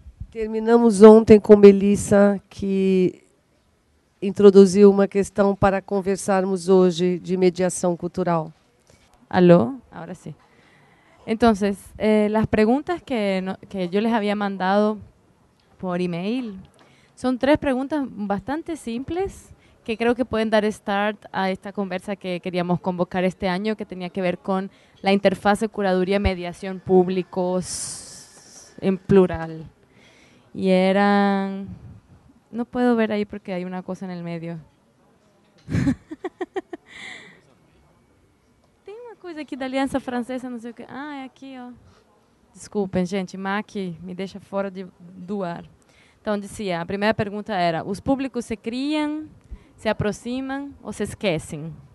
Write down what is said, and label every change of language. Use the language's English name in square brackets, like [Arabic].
[Portuguese] Terminamos ontem com Melissa, que introduziu uma questão para conversarmos hoje de mediação cultural. [Spanish] ¿Aló? Ahora sí. Entonces, las preguntas que yo les había mandado por email son 3 preguntas bastante simples que creo que pueden dar start a esta conversa que queríamos convocar este año, que tenía que ver con la interfase curaduría-mediación públicos en plural. Y eran... No puedo ver ahí porque hay una cosa en el medio. [Portuguese] Tem uma coisa aqui da Aliança Francesa, não sei o que. Ah, é aqui, ó. Desculpem, gente, Mac me deixa fora do ar. Então, dizia, a primeira pergunta era, os públicos se criam, se aproximam ou se esquecem?